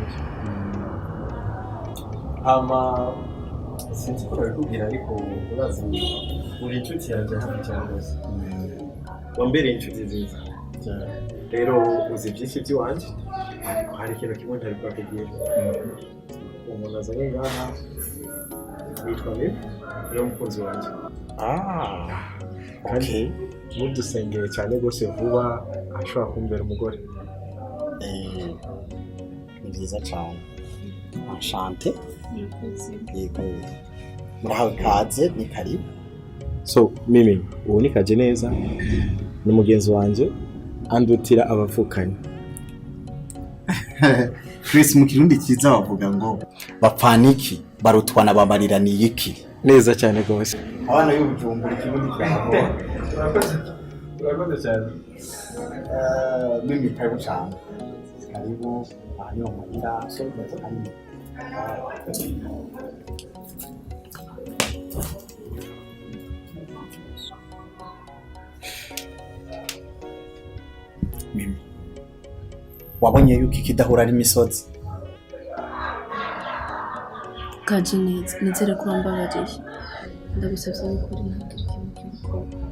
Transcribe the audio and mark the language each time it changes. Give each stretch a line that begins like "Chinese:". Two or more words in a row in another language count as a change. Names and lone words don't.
Rundi: sinzi ko babikubwira ariko urazi uri inshuti yanjye hano cyane rwose wambereye inshuti nziza rero uzi byinshi by'iwanjye ariko hari ikintu kimwe ntari bwakubwira umuntu azanye ngaha yitwa Mimi niyo mukunzi wanjye kandi mudusengeye cyane rwose vuba ashobora kumbera umugore ni byiza cyane enchanté yego murahawe kaze ni karibu so Mimi ubu ni Kajeneza ni mugenzi wanjye andutira abavukanye Chris mu kirundi cyiza bavuga ngo bapfaniki barutwana babariraniye iki neza cyane rwose abana y'ubujumbura ikirundi cyabo urakoze cyane Mimi karibu cyane karibu hano muhira so karibu Mimi wabonye yuko ikidahura ari imisozi Kajeneza nizere ko wambabariye ndagusabye ko uri nta kintu